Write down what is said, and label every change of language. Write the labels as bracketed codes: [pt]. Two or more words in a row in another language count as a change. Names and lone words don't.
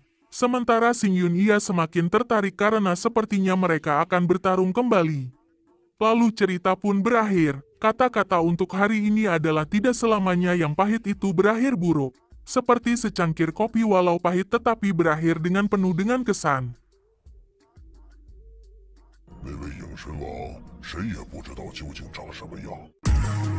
[id] Sementara Xing Yun ia semakin tertarik karena sepertinya mereka akan bertarung kembali. Lalu cerita pun berakhir. Kata-kata untuk hari ini adalah tidak selamanya yang pahit itu berakhir buruk. Seperti secangkir kopi walau pahit tetapi berakhir dengan penuh dengan kesan. [zh] 那位影神王，谁也不知道究竟长什么样。